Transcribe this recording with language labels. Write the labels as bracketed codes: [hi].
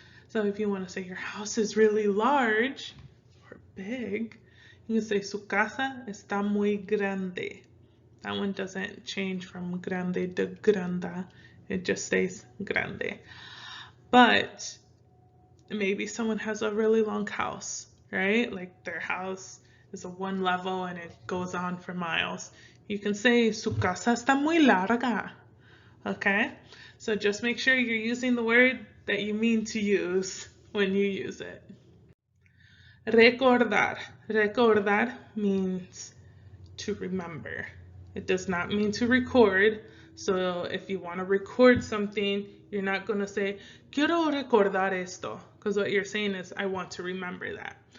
[en] So if you want to say your house is really large or big, you can say [es] su casa está muy grande. [en] That one doesn't change from grande to granda. It just stays grande. But maybe someone has a really long house, right? Like their house is a one level and it goes on for miles. You can say [es] su casa está muy larga. [en] Okay? So just make sure you're using the word that you mean to use when you use it. Recordar. Recordar means to remember. It does not mean to record. So if you want to record something, you're not going to say, [es] quiero recordar esto, [en] because what you're saying is, I want to remember that.